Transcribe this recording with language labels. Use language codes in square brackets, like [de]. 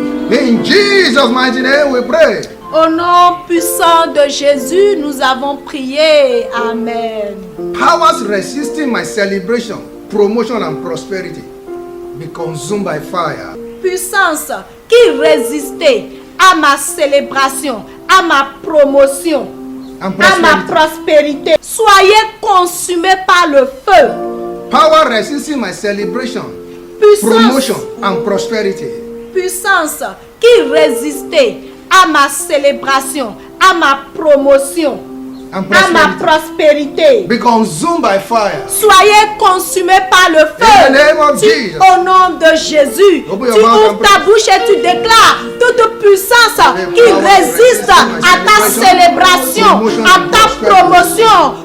[en] In Jesus' mighty name we pray. [fr] Au nom puissant de Jésus, nous avons prié. Amen. [en] Powers resisting my celebration, promotion and prosperity be consumed by fire. [fr] Puissance qui résistait à ma célébration, à ma promotion, [en] And [fr] à ma prospérité, soyez consumés par le feu. [en] Power resisting my celebration, [fr] Puissance, [en] promotion and prosperity [fr] puissance qui résistait à ma célébration, à ma promotion, [en] and [fr] à ma prospérité. [en] be consumed by fire. [fr] Soyez consumés par le [en] In the name [fr] feu. [en] of Jesus. [fr] Au nom de Jésus, [en] Open [fr] tu [en] your mouth [fr] ouvres [en] and [fr] ta bouche et tu déclares toute puissance qui résiste à ta célébration, à ta promotion,